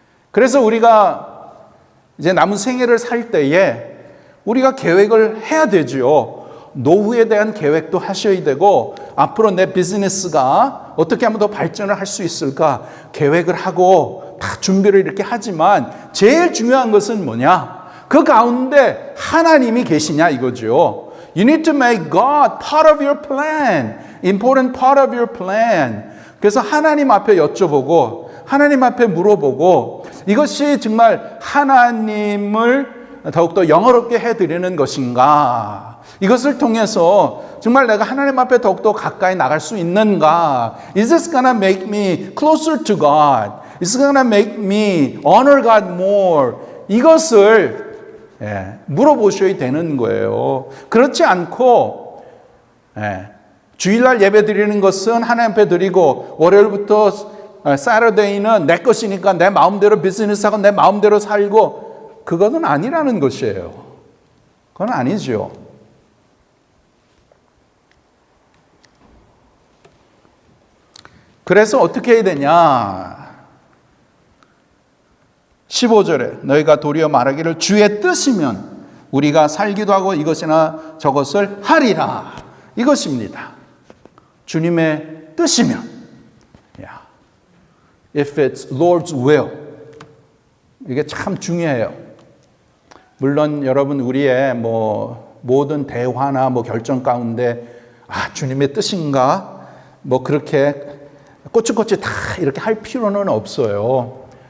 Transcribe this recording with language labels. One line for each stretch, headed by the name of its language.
Korean: 그래서 우리가 이제 남은 생애를 살 때에 우리가 계획을 해야 되죠. 노후에 대한 계획도 하셔야 되고 앞으로 내 비즈니스가 어떻게 하면 더 발전을 할 수 있을까 계획을 하고 다 준비를 이렇게 하지만 제일 중요한 것은 뭐냐? 그 가운데 하나님이 계시냐 이거죠.
English: You need to make God part of your plan. Important part of your plan.
Korean: 그래서 하나님 앞에 여쭤보고 하나님 앞에 물어보고 이것이 정말 하나님을 더욱더 영화롭게 해드리는 것인가? 이것을 통해서 정말 내가 하나님 앞에 더욱더 가까이 나갈 수 있는가?
English: Is this gonna make me closer to God? Is this gonna make me honor God more?
Korean: 이것을 물어보셔야 되는 거예요. 그렇지 않고 주일날 예배 드리는 것은 하나님 앞에 드리고 월요일부터 사터데이는 내 것이니까 내 마음대로 비즈니스하고 내 마음대로 살고 그것은 아니라는 것이에요. 그건 아니죠. 그래서 어떻게 해야 되냐? 15절에 너희가 도리어 말하기를 주의 뜻이면 우리가 살기도 하고 이것이나 저것을 하리라. 이것입니다. 주님의 뜻이면
English: If it's Lord's will.
Korean: 이게 참 중요해요. 물론 여러분 우리의 모든 대화나 결정 가운데 주님의 뜻인가? 그렇게 꼬치꼬치 다 이렇게 할 필요는 없어요.